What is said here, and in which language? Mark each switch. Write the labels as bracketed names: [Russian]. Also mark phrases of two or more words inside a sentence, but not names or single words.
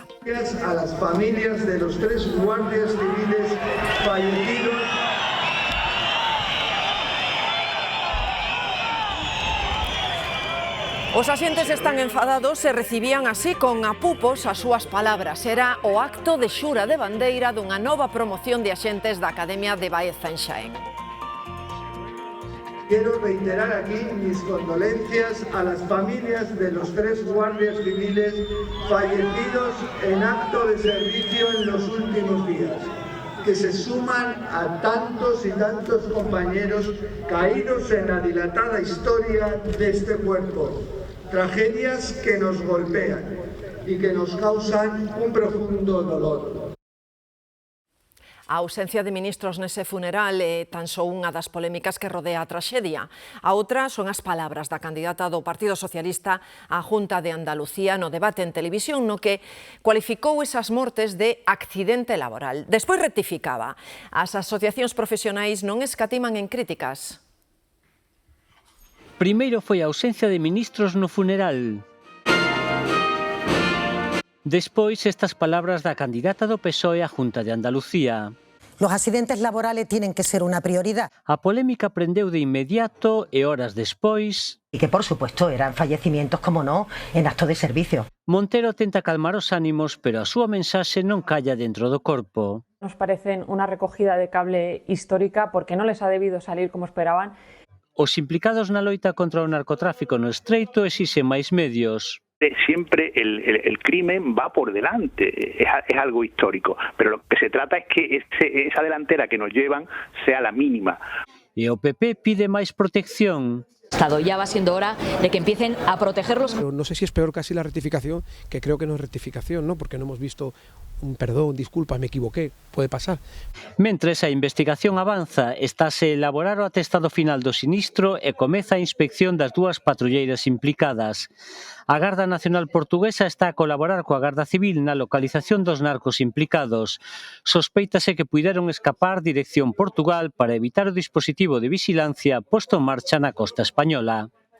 [Spanish] A las familias de los 3 guardias civiles fallecidos. [Galician] Os axentes están enfadados e recibían así con apupos as súas palabras. Era o acto de xura de bandeira dunha nova promoción de axentes da Academia de Baeza en Xaén. [Spanish] Quiero reiterar aquí mis condolencias a las familias de los 3 guardias civiles fallecidos en acto de servicio en los últimos días, que se suman a tantos y tantos compañeros caídos en la dilatada historia de este cuerpo. Tragedias que nos golpean y que nos causan un profundo dolor. [Galician] A ausencia de ministros nese funeral é tan só unha das polémicas que rodea a traxedia. A outra son as palabras da candidata do Partido Socialista á Junta de Andalucía no debate en televisión no que cualificou esas mortes de accidente laboral. Despois rectificaba. As asociacións profesionais non escatiman en críticas. Primeiro foi a ausencia de ministros no funeral. Despois, estas palabras da candidata do PSOE á Junta de Andalucía. [Spanish] Los accidentes laborales tienen que ser una prioridad. [Galician] A polémica prendeu de inmediato e horas despois... [Spanish] Y que, por supuesto, eran fallecimientos, como no, en acto de servicio. [Galician] Montero tenta calmar os ánimos, pero a súa mensaxe non calla dentro do corpo. [Spanish] Nos parecen una recogida de cable histórica porque no les ha debido salir como esperaban. [Galician] Os implicados na loita contra o narcotráfico no Estreito exixen máis medios. [Spanish] Siempre el crimen va por delante, es algo histórico, pero lo que se trata es que esa delantera que nos llevan sea la mínima. [Galician] E o PP pide máis protección. [Spanish] Ya va siendo hora de que empiecen a protegerlos. No sé si es peor casi la rectificación, que creo que no es rectificación, ¿no? Porque no hemos visto un perdón, disculpa, me equivoqué, puede pasar. [Galician] Mentres a investigación avanza, estáse a elaborar o atestado final do sinistro e comeza a inspección das dúas patrulleiras implicadas. A Garda Nacional Portuguesa está a colaborar coa Garda Civil na localización dos narcos implicados. Sospeítase que puideron escapar dirección Portugal para evitar o dispositivo de vixilancia posto en marcha na costa española.